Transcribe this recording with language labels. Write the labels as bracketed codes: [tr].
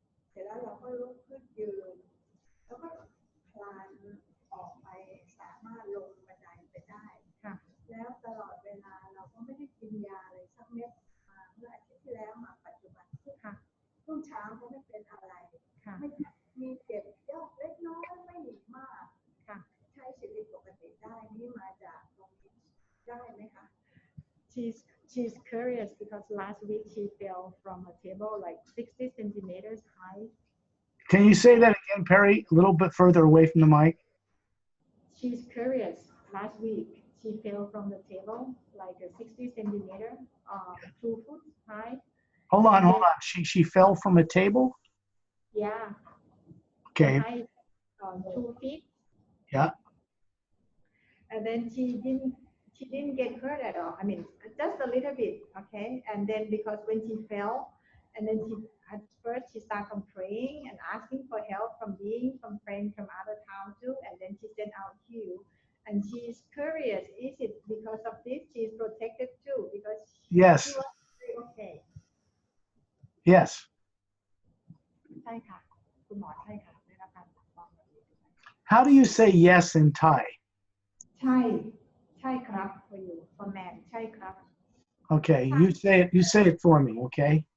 [th] เสร็จแล้วเราก็ลุกขึ้นยืนแล้วก็คลานออกไปสามารถลงบันไดไปได้แล้วตลอดเวลาเราก็ไม่ได้กินยาอะไรสักเม็ดเมื่ออาทิตย์ที่แล้วมาปัจจุบันช่วงเช้าก็ไม่เป็นอะไรไม่มีเจ็บยอกเล็กน้อยไม่มากใช้ชีวิตปกติได้นี่มาจากตรงนี้ได้ไหมคะ [en] She's curious because last week she fell from a table like 60 centimeters high. Can you say that again, Perry? A little bit further away from the mic. She's curious. Last week she fell from the table like a 60 centimeter, 2 foot high. Hold on. She fell from a table? Yeah. Okay. High, 2 feet. Yeah. And then she didn't get hurt at all. I mean, just a little bit, okay? And then because when she fell, and then at first she started praying and asking for help from friends from other towns too, and then she sent out Hugh. And she's curious, is it because of this she's protected too? Because yes. She was very okay. Yes. [th] ใช่ค่ะคุณหมอใช่ค่ะได้รับการปกป้องแบบนี้ [en] How do you say yes in Thai? [th] ใช่ครับ [en] for you for man [th] ใช่ครับ [en] Okay, you say it for me, okay?